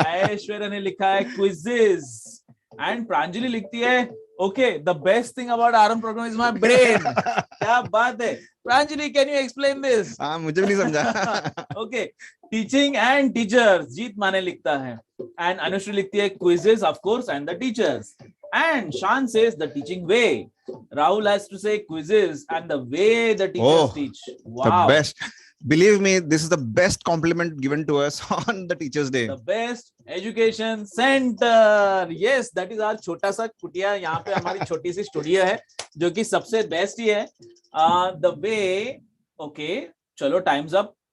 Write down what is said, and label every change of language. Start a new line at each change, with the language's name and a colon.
English: Aishwarya
Hindi: ने लिखा है
English: quizzes, and Pranjali
Hindi: लिखती है
English: Okay the best thing about RM programme is my brain.
Hindi: क्या बात है.
English: Pranjali, can you explain this?
Hindi: हाँ, मुझे भी नहीं समझा.
English: okay, teaching and teachers, Jeet Mane
Hindi: लिखता है,
English: and Anushri
Hindi: लिखती है
English: Quizzes of course and the teachers, and Shan says the teaching way. Rahul has to say quizzes and the way the teachers teach. Wow. The best. Believe me, this is the best compliment given to us on the Teachers' Day. The best education center. Yes, that is our
Hindi: छोटा सा कुटिया. यहाँ पे हमारी छोटी सी studio है जो कि सबसे बेस्ट ही है.
English: The way, okay,
Hindi: चलो
English: time's up.